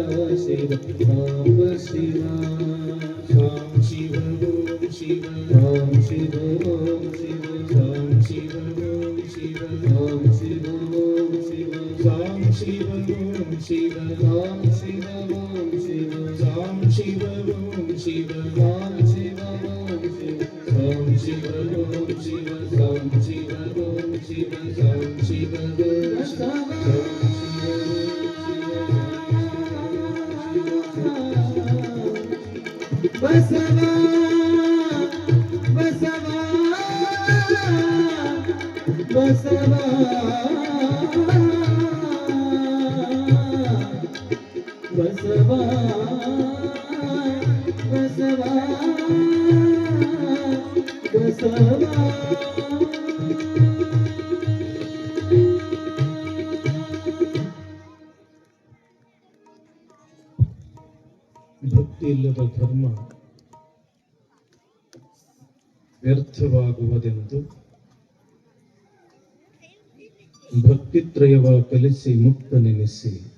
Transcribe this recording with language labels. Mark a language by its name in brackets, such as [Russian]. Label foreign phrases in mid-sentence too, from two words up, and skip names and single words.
[Kannada] ಶಿವ ಸಾಂಬ ಶಿವ ಸಾಂ ಶಿವ ಓಂ ಶಿವ ಸಾಂ ಶಿವ ಓಂ ಶಿವ ಸಾಂ ಶಿವ ಓಂ ಶಿವ ಸಾಂ ಶಿವ ಓಂ ಶಿವ ಸಾಂ ಶಿವ ಓಂ ಶಿವ ಸಾಂ ಶಿವ ಓಂ ಶಿವ ಸಾಂ ಶಿವ ಓಂ ಶಿವ ಸಾಂ ಶಿವ ಓಂ ಶಿವ ಸಾಂ ಶಿವ ಓಂ ಶಿವ ಸಾಂ ಶಿವ ಓಂ ಶಿವ ಸಾಂ ಶಿವ ಓಂ ಶಿವ ಬಸವ ಬಸವ ಬಸವ ಬಸವ ಬಸವ ಬಸವ ಭಕ್ತಿ ಇಲ್ಲದ ಧರ್ಮ ವ್ಯರ್ಥವಾಗುವುದೆಂದು ಭಕ್ತಿತ್ರಯವ ಕಲಿಸಿ ಮುಕ್ತನೆನಿಸಿ